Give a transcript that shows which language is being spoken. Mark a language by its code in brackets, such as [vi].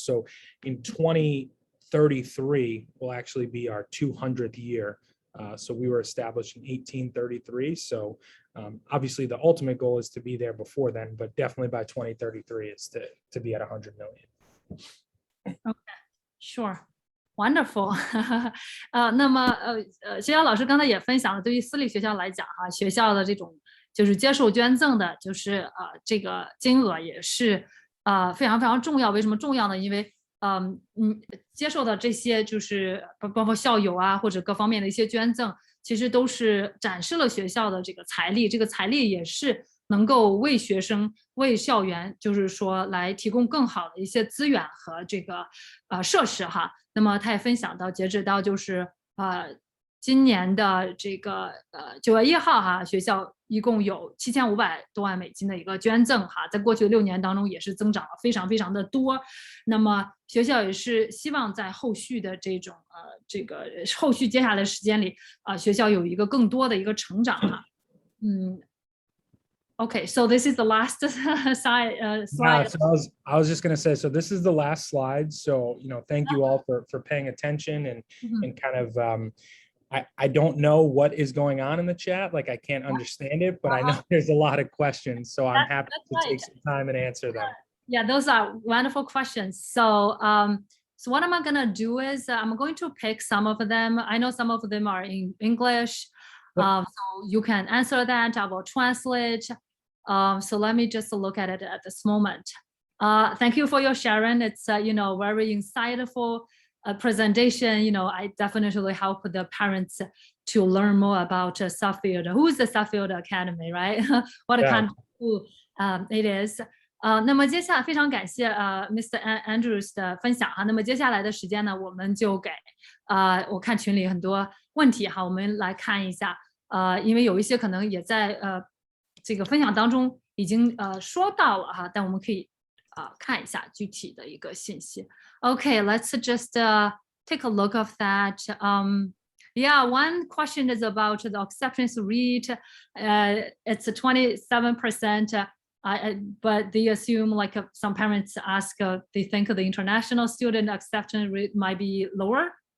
[en] So in 2033 will actually be our 200th year. So we were established in 1833. So obviously the ultimate goal is to be there before then, but definitely by 2033 is to be at 100 million. Okay, sure. Wonderful. [zh] 那么学校老师刚才也分享了，对于私立学校来讲哈，学校的这种就是接受捐赠的，就是这个金额也是非常非常重要。为什么重要呢？因为接受的这些就是包括校友啊或者各方面的一些捐赠，其实都是展示了学校的这个财力，这个财力也是能够为学生、为校园，就是说来提供更好的一些资源和这个设施哈。那么他也分享到，截止到就是今年的这个9月1号哈，学校一共有7500多万美金的一个捐赠哈，在过去的6年当中也是增长了非常非常的多。那么学校也是希望在后续的这种这个后续接下来的时间里学校有一个更多的一个成长哈。 [en] Okay, so this is the last slide. Yeah, so I was just going to say, so this is the last slide. So, thank you all for paying attention and kind of, I don't know what is going on in the chat. Like I can't understand it, but I know there's a lot of questions. So I'm happy to take some time and answer them. Yeah, those are wonderful questions. So, so what am I going to do is I'm going to pick some of them. I know some of them are in English. So you can answer that. I will translate. So let me just look at it at this moment. Thank you for your sharing. It's very insightful presentation. I definitely help the parents to learn more about Suffield. Who is the Suffield Academy, right? What kind of school it is. [zh] 那么接下来非常感谢Mr. Andrews 的分享哈。那么接下来的时间呢，我们就给我看群里很多问题哈，我们来看一下因为有一些可能也在这个分享当中已经说到了哈，但我们可以看一下具体的一个信息。 [en] Okay, let's just take a look of that. Yeah, one question is about the acceptance rate. It's 27%, but they assume like some parents ask, they think the international student acceptance rate might be lower.